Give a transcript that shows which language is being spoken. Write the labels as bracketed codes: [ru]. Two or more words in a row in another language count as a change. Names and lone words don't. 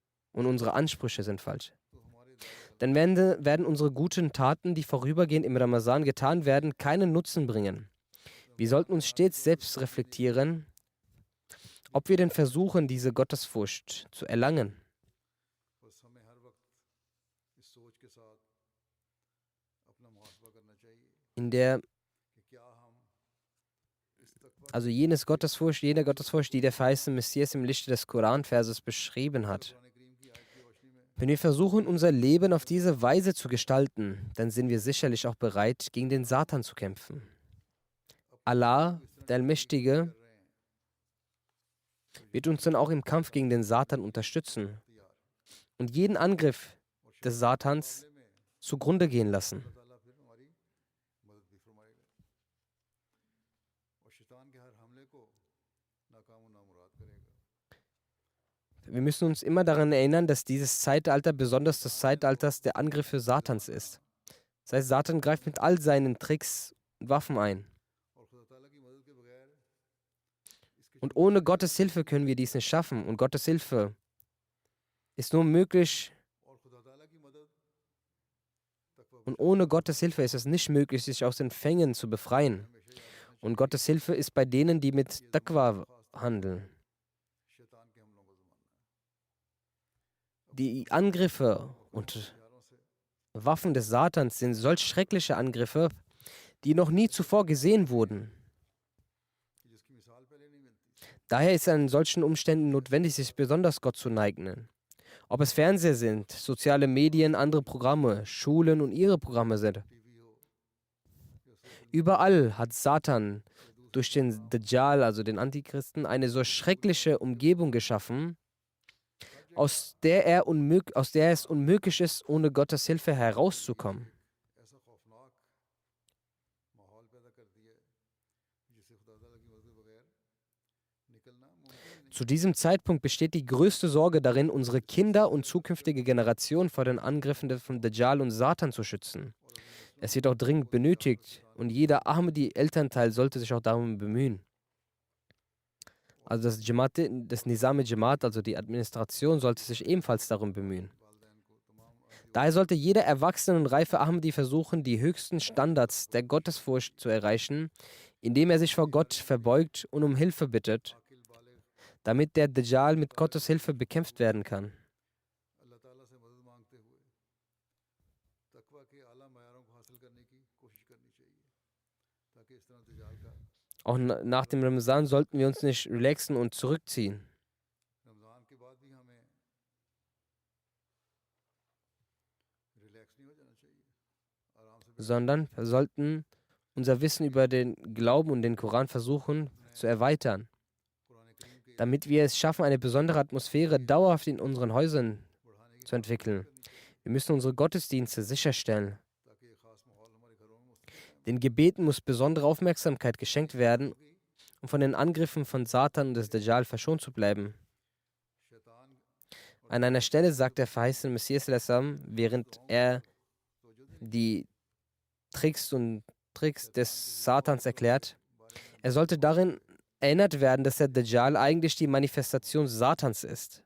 [de] und unsere Ansprüche sind falsch. Dann werden unsere guten Taten, die vorübergehend im Ramazan getan werden, keinen Nutzen bringen. Wir sollten uns stets selbst reflektieren, ob wir denn versuchen, diese Gottesfurcht zu erlangen. [ur] بس ہمیں ہر وقت اس سوچ کے ساتھ اپنا محاسبہ کرنا چاہیے [de] In der, [ur] کہ کیا ہم اس تقویٰ [de] also jene Gottesfurcht, die der verheißene Messias im Lichte des Koranverses beschrieben hat. [ur] قرآن کریم کی آیت کی روشنی میں [de] Wenn wir versuchen, unser Leben auf diese Weise zu gestalten, dann sind wir sicherlich auch bereit, gegen den Satan zu kämpfen. Allah, der Allmächtige, wird uns dann auch im Kampf gegen den Satan unterstützen und jeden Angriff des Satans zugrunde gehen lassen. [ur] اللہ تعالیٰ پھر ہماری مدد بھی فرمائے گا اور شیطان کے ہر حملے کو ناکام اور نامراد کرے گا [de] Wir müssen uns immer daran erinnern, dass dieses Zeitalter besonders das Zeitalter der Angriffe Satans ist. Das heißt, Satan greift mit all seinen Tricks und Waffen ein. [ur] اور خدا تعالیٰ کی مدد کے بغیر اس کے [de] Und ohne Gottes Hilfe können wir dies nicht schaffen. Und Gottes Hilfe ist nur möglich, [ur] اور خدا تعالیٰ کی مدد تقویٰ [de] und ohne Gottes Hilfe ist es nicht möglich, sich aus den Fängen zu befreien. [ur] ہمیشہ یاد رکھنا [de] Und Gottes Hilfe ist bei denen, die mit Taqwa handeln. [ur] شیطان کے حملوں کو زمانہ ہے [de] Die Angriffe und [ur] ہتھیاروں سے [de] Waffen des Satans sind solch schreckliche Angriffe, die noch nie zuvor gesehen wurden. [ur] کہ جس کی مثال پہلے نہیں ملتی [de] Daher ist es in solchen Umständen notwendig, sich besonders Gott zu neigen. Ob es Fernseher sind, soziale Medien, andere Programme, Schulen und ihre Programme sind. [ur] ٹی وی ہو یا سوشل [de] Überall hat Satan durch den Dajjal, also den Antichristen, eine so schreckliche Umgebung geschaffen, aus der es unmöglich ist, ohne Gottes Hilfe herauszukommen. [ur] ایسا خوفناک ماحول پیدا کر دیا ہے جسے خدا تعالیٰ کی مدد کے بغیر نکلنا ممکن ہی نہیں [de] Zu diesem Zeitpunkt besteht die größte Sorge darin, unsere Kinder und zukünftige Generationen vor den Angriffen von Dajjal und Satan zu schützen. Es wird auch dringend benötigt und jeder Ahmadi-Elternteil sollte sich auch darum bemühen. Also das Nizam-e-Jamaat, also die Administration, sollte sich ebenfalls darum bemühen. [ur] والدین کو تمام [de] Daher sollte jeder erwachsene und reife Ahmadi versuchen, die höchsten Standards der Gottesfurcht zu erreichen, indem er sich vor Gott verbeugt und um Hilfe bittet, [ur] عاقل بالغ [de] damit der Dajjal mit Gottes Hilfe bekämpft werden kann. [ur] اللہ تعالیٰ سے مدد مانگتے ہوئے تقویٰ کے اعلیٰ معیاروں کو حاصل کرنے کی کوشش کرنی چاہیے تاکہ اس طرح دجال کا [de] Auch nach dem Ramazan sollten wir uns nicht relaxen und zurückziehen, [ur] رمضان کے بعد بھی ہمیں ریلیکس نہیں ہو جانا چاہیے آرام سے [de] sondern wir sollten unser Wissen über den Glauben und den Koran versuchen zu erweitern, [ur] قرآن کریم کے [de] damit wir es schaffen, eine besondere Atmosphäre dauerhaft in unseren Häusern [ur] بڑھانے کی [de] zu entwickeln. Wir müssen unsere Gottesdienste sicherstellen. [ur] تاکہ یہ خاص ماحول ہمارے گھروں میں مستقل [de] Den Gebeten muss besondere Aufmerksamkeit geschenkt werden, um von den Angriffen von Satan und des Dajjal verschont zu bleiben. [ur] शैतान [de] An einer Stelle sagt der verheißene Messias, während er die Tricks des Satans erklärt, er sollte darin erinnert werden, dass der Dajjal eigentlich die Manifestation Satans ist.